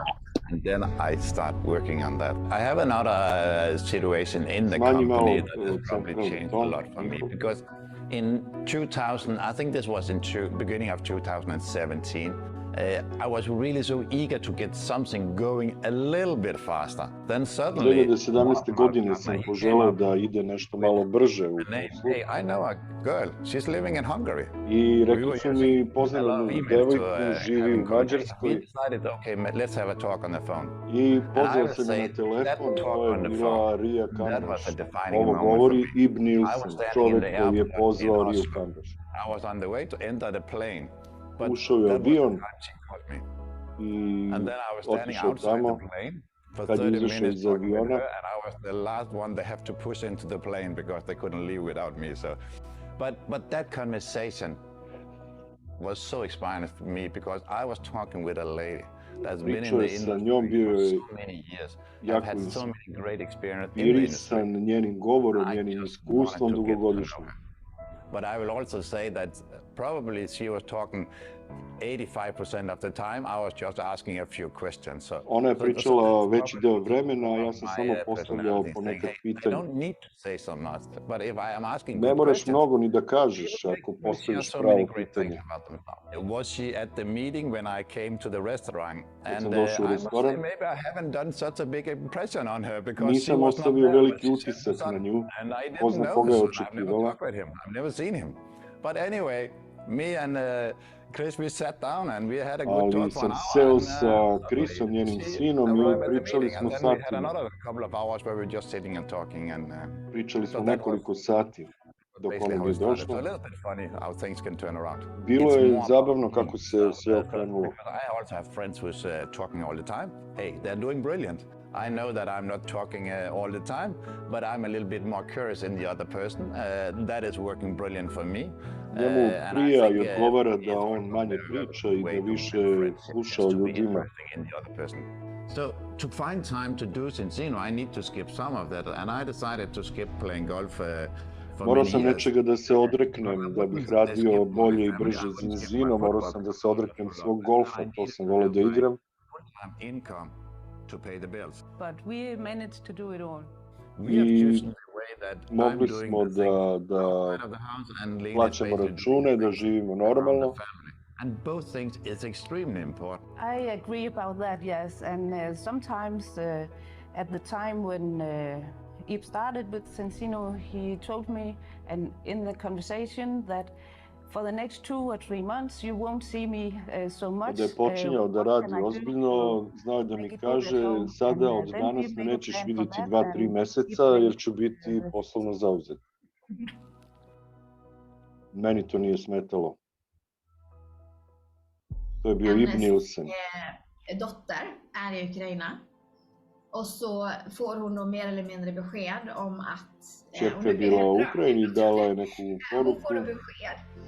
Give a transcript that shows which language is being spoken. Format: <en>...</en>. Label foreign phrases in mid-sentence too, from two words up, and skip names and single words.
<en>And then I start working on that. I have another situation in the company that has probably changed a lot for me, because in 2000, I think this was in beginning of 2017, I was really so eager to get something going a little bit faster. Then suddenly, 2017.</en> <sr>godine sam poželeo da ide nešto malo brže u poslu.</sr> <en>Hey, I know a girl, she's living in Hungary.</en> <sr>I rekli su mi, poznam devojku, živi u Mađarskoj.</sr> <en>We decided, okay, let's have a talk on the phone.</en> <sr>I pozvao sam je na telefon, to je bila Rija Kambaš. Ovo govori Ibn Nilsen, čovjek koji je pozvao Riju Kambaš.</sr> <en>I was on the way to enter the plane.</en> <sr>Ušao je avion i otišao tamo. Kad je izašao iz aviona,</sr> <en>and I was the last one they have to push into the plane because they couldn't leave without me. So, but that conversation was so inspiring for me, because I was talking with a lady that's been in the industry for so many years. I've had so many great experiences in the industry.</en> <sr>njenim govorom, njenim iskustvom dugogodišnjim.</sr> <en>But I will also say that probably she was talking 85% of the time. I was just asking a few questions.</en> <sr>Ona je pričala veći deo vremena, a ja sam samo postavljao ponekad pitanja.</sr> <en>I don't need to say so much, but if I am asking</en> <sr>ne moraš mnogo ni da kažeš ako postaviš pravo pitanje.</sr> <en>Was she at the meeting when I came to the restaurant? And I must say, maybe I haven't done such a big impression on her, because</en> <sr>nisam ostavio veliki utisak na nju. Ko zna koga je očekivala.</sr> <en>I've never seen him. But anyway, me and Chris, we sat down and we had a good talk for an hour.</en> <sr>Ali sam seo sa Chrisom, njenim sinom, i pričali smo satima.</sr> <en>We had another couple of hours where we were just sitting and talking. And</en> <sr>pričali smo nekoliko sati dok ona je došla. Bilo je zabavno kako se sve okrenulo.</sr> <en>I also have friends who's talking all the time. Hey, they're doing brilliant. I know that I'm not talking all the time, but I'm a little bit more curious in the other person. That is working brilliant for me.</en> <sr>Njemu prija i odgovara da on manje priča i da više sluša o ljudima.</sr> <en>So to find time to do Zinzino, I need to skip some of that, and I decided to skip playing golf.</en> <sr>Morao sam nečega da se odreknem da bih radio bolje i brže Zinzino, morao sam da se odreknem svog golfa, to sam voleo da igram.</sr> <en>To pay the bills. But we managed to do it all.</en> <sr>I mogli smo da plaćamo račune, da živimo normalno.</sr> <en>And both things is extremely important. I agree about that, yes. And sometimes at the time when Ib started with Zinzino, he told me, and in the conversation, that for the next 2 or 3 months you won't see me so much.</en> <sr>Kada je počinjao da radi ozbiljno, znao da mi kaže, sada od danas me nećeš vidjeti 2-3 meseca jer ću biti poslovno zauzet. Meni to nije smetalo. To je bio Ibn Nilsen.</sr> <sv>Dotter är i Ukraina. Och så får hon nog mer eller mindre besked om att</sv> <sr>Čerka je bila u Ukrajini i dala je neku poruku.</sr> <sv>Hon får besked.</sv>